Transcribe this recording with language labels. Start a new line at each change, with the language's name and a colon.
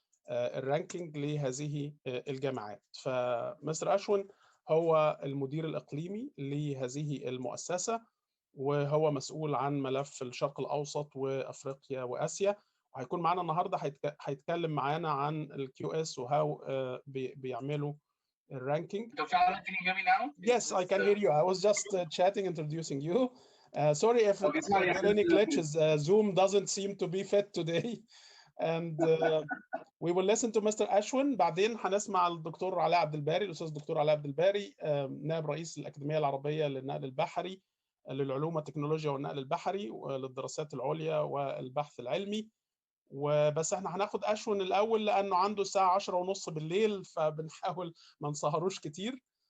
Arabic: الرانكينج لهذه الجامعات. فمستر أشوين هو المدير الإقليمي لهذه المؤسسة، وهو مسؤول عن ملف الشرق الأوسط وأفريقيا وآسيا، وهيكون معانا النهارده هيتكلم معانا عن الكيو اس وهاو بيعملوا الرانكينج.
English: Dr. Alan, can you hear me now? Yes, I can hear you. I was just chatting, introducing you. Sorry if there are any glitches. Zoom doesn't seem to be fit today. And we will listen to Mr. Ashwin.
Arabic: بعدين هنسمع الدكتور علاء عبد الباري، الأستاذ الدكتور علاء عبد الباري، نائب رئيس الأكاديمية العربية للنقل البحري للعلوم والتكنولوجيا والنقل البحري وللدراسات العليا والبحث العلمي. وبس احنا هناخد أشوين الأول لأنه عنده الساعة 10:30 بالليل، فبنحاول ما نسهروش كتير.